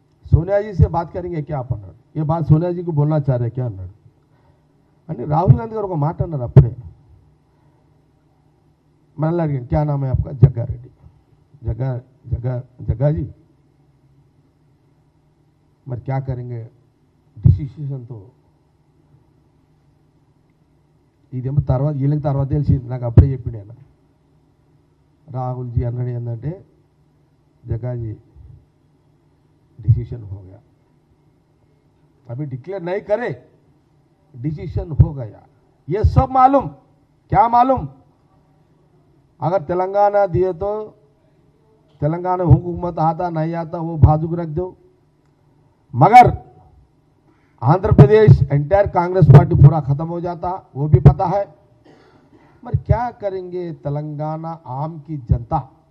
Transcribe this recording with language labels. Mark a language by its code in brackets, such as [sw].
[hi] सोनिया जी से बात करेंगे क्या आप అన్నాడు। ये बात सोनिया जी को बोलना चाह रहे क्या అన్నాడు। [te] అంటే రాహుల్ గాంధీ గారు ఒక మాట అన్నారు అప్పుడే। మనల్ని అడిగాను, [hi] क्या नाम है आपका, जग्गा रेड्डी। [te] जग्गा जी మరి [hi] क्या करेंगे डिसीजन तो [te] ఇదేమో తర్వాత వీళ్ళకి తర్వాత తెలిసింది, నాకు అప్పుడే చెప్పిండు ఆయన। రాహుల్ జీ అన్నాడు ఏంటంటే, [hi] जग्गा जी डिसीजन हो गया, अभी डिक्लेयर नहीं करे, डिसीजन हो गया। ये सब मालूम, क्या मालूम, अगर तेलंगाना दिए तो तेलंगाना हुकूमत आता नहीं आता वो बाजू रख दो, मगर आंध्र प्रदेश एंटायर कांग्रेस पार्टी पूरा खत्म हो जाता, वो भी पता है। मगर क्या करेंगे तेलंगाना आम की जनता,